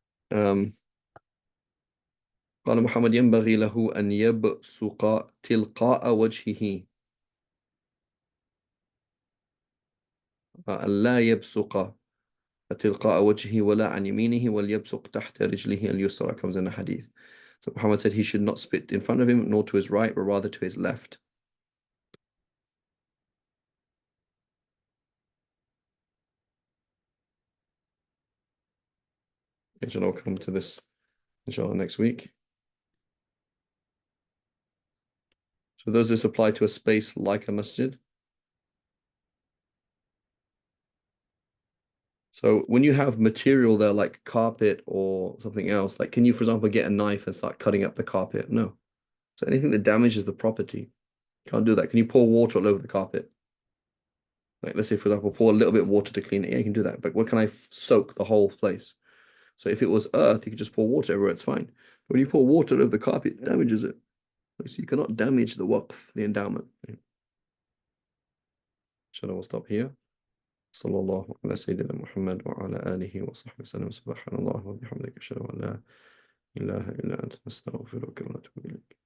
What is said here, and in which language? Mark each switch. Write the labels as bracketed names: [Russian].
[Arabic] Um, قال محمد ينبغي له أن يبصق تلقاء وجهه أن لا يبصق تلقاء وجهه ولا عن يمينه وليبصق تحت رجله اليسرى [English] comes in a hadith. So Muhammad said he should not spit in front of him nor to his right but rather to his left. Inshallah, we'll come to this inshallah next week. So does this apply to a space like a masjid? So when you have material there like carpet or something else, like can you, for example, get a knife and start cutting up the carpet? No. So anything that damages the property, can't do that. Can you pour water all over the carpet? Like let's say, for example, pour a little bit of water to clean it. Yeah, you can do that. But what can I soak the whole place? So if it was earth, you could just pour water everywhere, it's fine. But when you pour water all over the carpet, it damages it. So you cannot damage the waqf, the endowment. Inshallah, we'll stop here. [Arabic] صلى الله على سيدنا محمد وعلى آله وصحبه وسلم سبحان الله وبحمدك أشهد أن لا إله إلا أنت نستغفرك ونتوب إليك